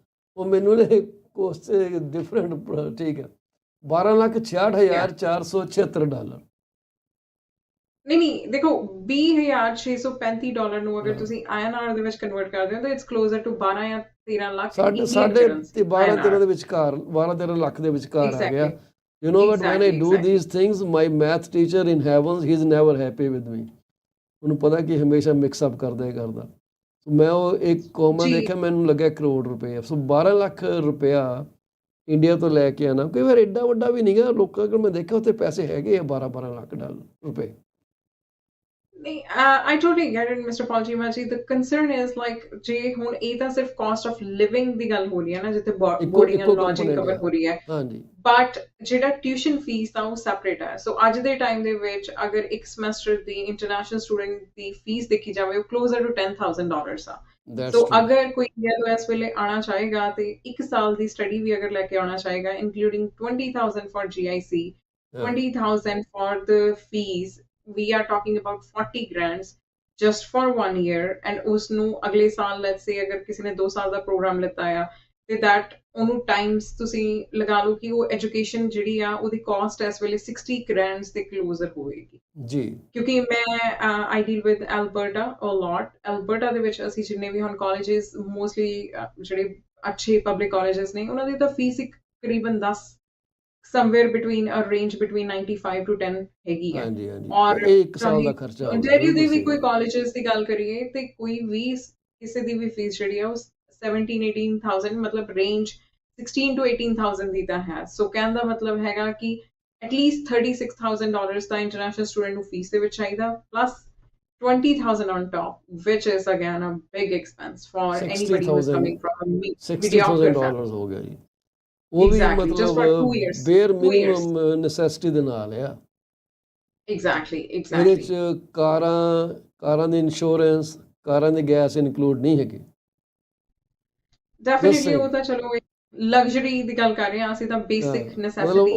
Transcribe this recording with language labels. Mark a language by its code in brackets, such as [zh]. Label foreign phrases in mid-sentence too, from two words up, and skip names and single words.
[pa] ਉਹ ਮੈਨੂੰ ਨੇ [en] cost different [pa] ਠੀਕ ਹੈ, $12,66,476। ਨਹੀਂ ਦੇਖੋ, $20,635 ਨੂੰ ਅਗਰ ਤੁਸੀਂ INR ਦੇ ਵਿੱਚ ਕਨਵਰਟ ਕਰਦੇ ਹੋ ਤਾਂ [en] it's closer to [pa] 12 ਜਾਂ 13 ਲੱਖ [en] Indian currency. [pa] 12-13 ਦੇ ਵਿਚਕਾਰ, 12-13 ਲੱਖ ਦੇ ਵਿਚਕਾਰ ਆ ਗਿਆ। [en] You know what, when I do these things, my math teacher in heavens, he is never happy with me. [pa] ਉਹਨੂੰ ਪਤਾ ਕਿ ਹਮੇਸ਼ਾ [en] mix up [pa] ਕਰਦਾ ਹੀ ਕਰਦਾ। ਮੈਂ ਉਹ ਇੱਕ ਕੌਮਾ ਦੇਖਿਆ, ਮੈਨੂੰ ਲੱਗਿਆ ਕਰੋੜ ਰੁਪਏ। ਸੋ 12 ਲੱਖ ਰੁਪਇਆ ਇੰਡੀਆ ਤੋਂ ਲੈ ਕੇ ਆਣਾ ਕਈ ਵਾਰ ਐਡਾ ਵੱਡਾ ਵੀ ਨਹੀਂਗਾ। ਲੋਕਾਂ ਕੋਲ ਮੈਂ ਦੇਖਿਆ ਉੱਥੇ ਪੈਸੇ ਹੈਗੇ ਆ 12-12 ਲੱਖ ਰੁਪਏ। ਨਹੀਂ, [en] I totally get it, Mr. Paul Chima ji. The concern is like [pa] ਜੇ ਹੁਣ ਇਹ ਤਾਂ ਸਿਰਫ [en] cost of living [pa] ਦੀ ਗੱਲ ਹੋ ਰਹੀ ਹੈ ਨਾ, ਜਿੱਥੇ [en] boarding and lodging [pa] ਕਵਰ ਹੋ ਰਹੀ ਹੈ। ਹਾਂਜੀ, ਬਟ ਜਿਹੜਾ [en] tuition fee [pa] ਆ ਉਹ ਸੈਪਰੇਟ ਹੈ। ਸੋ ਅੱਜ ਦੇ ਟਾਈਮ ਦੇ ਵਿੱਚ ਅਗਰ ਇੱਕ ਸਮੈਸਟਰ ਦੀ [en] international student [pa] ਦੀ ਫੀਸ ਦੇਖੀ ਜਾਵੇ, ਉਹ [en] closer to [pa] $10,000 ਆ। ਸੋ ਅਗਰ ਕੋਈ ਇੰਡੀਆ ਤੋਂ ਇਸ ਵੇਲੇ ਆਉਣਾ ਚਾਹੇਗਾ ਤੇ 1 ਸਾਲ ਦੀ ਸਟੱਡੀ ਵੀ ਅਗਰ ਲੈ ਕੇ ਆਉਣਾ ਚਾਹੇਗਾ, [en] including 20,000 for GIC, 20,000 for the fees, we are talking about 40 grants just for 1 year, and [pa] ਉਸਨੂੰ ਅਗਲੇ ਸਾਲ [en] let's say [pa] ਅਗਰ ਕਿਸੇ ਨੇ 2 ਸਾਲ ਦਾ ਪ੍ਰੋਗਰਾਮ ਲਿੱਤਾ ਆ ਤੇ that ਉਹਨੂੰ ਟਾਈਮਸ ਤੁਸੀਂ ਲਗਾ ਲਓ ਕਿ ਉਹ ਐਜੂਕੇਸ਼ਨ ਜਿਹੜੀ ਆ ਉਹਦੀ ਕਾਸਟ ਇਸ ਵੇਲੇ 60 grants ਦੇ ਕਲੋਜ਼ਰ ਹੋਏਗੀ ਜੀ। ਕਿਉਂਕਿ ਮੈਂ [en] I deal with Alberta a lot. [pa] Alberta ਦੇ ਵਿੱਚ ਅਸੀਂ ਜਿੰਨੇ ਵੀ ਹੁਣ [en] colleges mostly [pa] ਜਿਹੜੇ ਅੱਛੇ [en] public colleges [pa] ਨੇ, ਉਹਨਾਂ ਦੀ ਤਾਂ ਫੀਸ ਇੱਕ ਕਰੀਬਨ 10 [en] somewhere between a range between 95 to 10 [pa] ਹੈਗੀ ਹੈ। ਹਾਂਜੀ ਹਾਂਜੀ, ਔਰ ਇੱਕ ਸਾਲ ਦਾ ਖਰਚਾ ਹੋ ਗਿਆ। ontario ਦੇ ਵੀ ਕੋਈ ਕਾਲਜਸ ਦੀ ਗੱਲ ਕਰੀਏ ਤੇ ਕੋਈ ਵੀ ਕਿਸੇ ਦੀ ਵੀ ਫੀਸ ਜਿਹੜੀ ਆ ਉਹ 17-18,000 ਮਤਲਬ ਰੇਂਜ 16 to 18,000 ਦੀ ਤਾਂ ਹੈ। ਸੋ ਕਹਿਣ ਦਾ ਮਤਲਬ ਹੈਗਾ ਕਿ ਐਟਲੀਸਟ $36,000 ਤਾਂ [en] international student [pa] ਨੂੰ ਫੀਸ ਦੇ ਵਿੱਚ ਚਾਹੀਦਾ, ਪਲੱਸ 20,000 [en] on top, which is again a big expense for anybody who's coming from a mediocre family. [pa] $60,000 ਹੋ ਗਿਆ ਜੀ। ਉਹ ਵੀ [en] Exactly, just for 2 years. [pa] ਬੇਅਰ [en] 2 years. minimum necessity [pa] ਦੇ ਨਾਲ ਆ। [en] Exactly, [pa] ਇਹਦੇ [en] exactly. [pa] ਚ ਕਾਰਾਂ ਦੀ ਇੰਸ਼ੋਰੈਂਸ, ਕਾਰਾਂ ਦੀ ਗੈਸ ਇਨਕਲੂਡ ਨਹੀਂ ਹੈਗੀ। Definitely ਉਹ ਤਾਂ ਚਲੋ ਲਗਜ਼ਰੀ ਦੀ ਗੱਲ ਕਰ ਰਹੇ ਹਾਂ ਅਸੀਂ, ਤਾਂ [en] basic necessities,